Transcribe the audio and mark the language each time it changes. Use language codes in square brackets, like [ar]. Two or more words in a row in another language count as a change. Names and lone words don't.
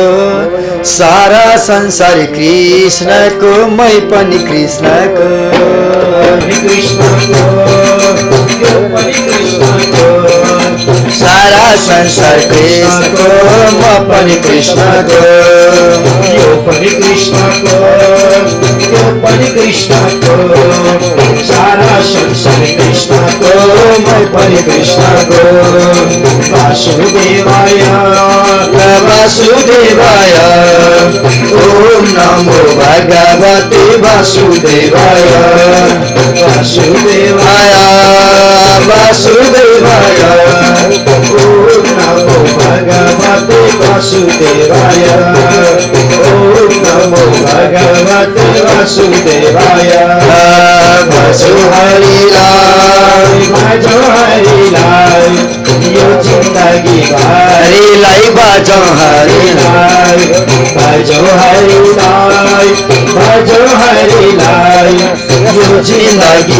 [ne] सारा संसार कृष्णको मै पनि कृष्णको सारा संसार कृष्णको म पनि कृष्णको यो पनि कृष्णको यो पनि कृष्णको सारा संसार कृष्णको म पनि कृष्णको वासुदेवाय [sa] वासुदेवाय ओम नमो भगवते वासुदेवाय वासुदेवाय वासुदेवाय ओम नमो भगवते वासुदेवाय ओम नमो भगवते वासुदेवाय [ne] भजो हरिलाल यो जिंदगी हरिलाई भजो हरिलाल भजो हरिलाल भजौ हरिलाई, यो जिन्दगी